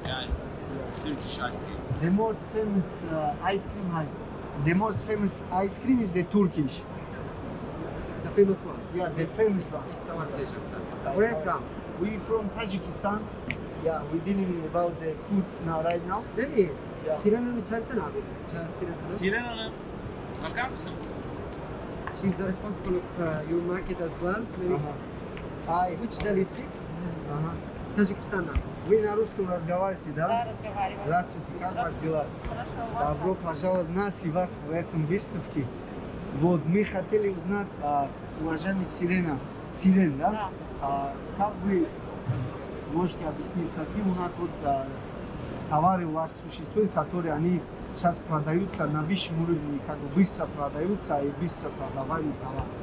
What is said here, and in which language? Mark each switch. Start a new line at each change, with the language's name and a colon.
English: Yes, Turkish ice cream. The most famous ice cream, the most famous ice cream is the Turkish. The famous one. Yeah, the famous one. It's our pleasure, sir. Where are you from? We from Tajikistan. Yeah, we're dealing about the foods now, right now. Really? Yeah.
Turkish: Siren Hanım'ı çağırsana abi. Siren Hanım, bakar mısınız?
English: She's the responsible of your market as well. Maybe. Hi. Which do you speak? Tajikistan.
Russian: Вы на русском разговариваете, да? Да, разговариваю. Здравствуйте, как вас дела? Хорошо, у вас Добро пожаловать нас и вас в этом выставке. Вот, мы хотели узнать, уважаемый Сирен, да? Как вы можете объяснить, какие у нас вот товары у вас существуют, которые они сейчас продаются на высшем уровне, как бы быстро продаются и быстро продаваемый товар?